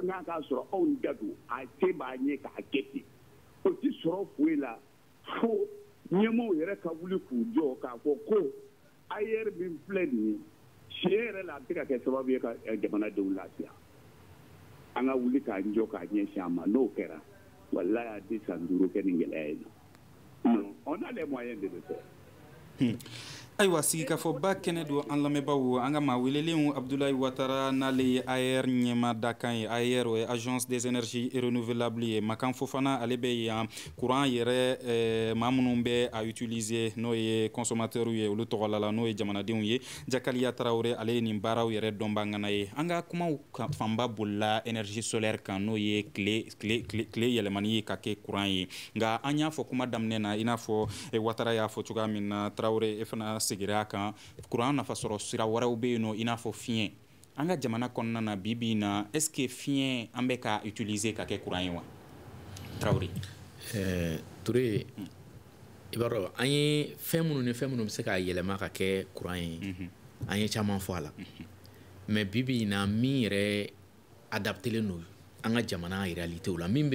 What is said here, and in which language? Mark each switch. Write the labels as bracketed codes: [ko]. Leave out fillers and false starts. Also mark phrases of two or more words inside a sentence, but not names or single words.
[bm] k'an k'a sɔrɔ anw da don a se b'a ɲɛ k'a kɛ ten o tɛ sɔrɔ foyi la fo ɲɛmaaw yɛrɛ ka wuli k'u jɔ k'a fɔ ko AER min filɛ nin ye tiɲɛ yɛrɛ la a bɛ se ka kɛ sababu ye ka jamanadenw lafiya an ka wuli k'an jɔ k'a ɲɛsin a ma n'o kɛra walayi a tɛ san 5 kɛ nin gɛlɛya in na [fr] non on a les moyens de le faire [bm] ayiwa sigikafɔba kɛnɛ don an lamɛnbaaw an ka maa welelenw Abdoulaye Ouattara n'ale ye AER ɲɛmaadakan ye AER o ye [fr] agence des énergies renouvelables [bm] ye Makan Fofana ale bɛ yan courant yɛrɛ maa minnu bɛ a utiliser n'o ye consommateurs ye olu tɔgɔla la n'o ye jamanadenw ye Jakaliya Tarawele ale ye nin baaraw yɛrɛ dɔnbagana ye an ka kumaw fanba bolila [fr] énergie solaire [bm] kan n'o ye tile yɛlɛmani ye ka kɛ courant ye nka an y'a fɔ kuma daminɛ na i n'a fɔ Ouattara y'a fɔ cogoya min na Tarawele e fana segira kan courant nafa sɔrɔ sira wɛrɛw bɛ yen nɔ i n'a fɔ fiɲɛ an ka jamana kɔnɔna na bi bi in na [fr] est-ce que [bm] fiɲɛ an bɛ ka utiliser ka kɛ courant ye wa Tarawele Ture i b'a dɔn an ye fɛn minnu bɛ se ka yɛlɛma ka kɛ courant ye an ye caman fɔ a la mais bi bi in na min yɛrɛ adaptelen don an ka jamana réalitéw la min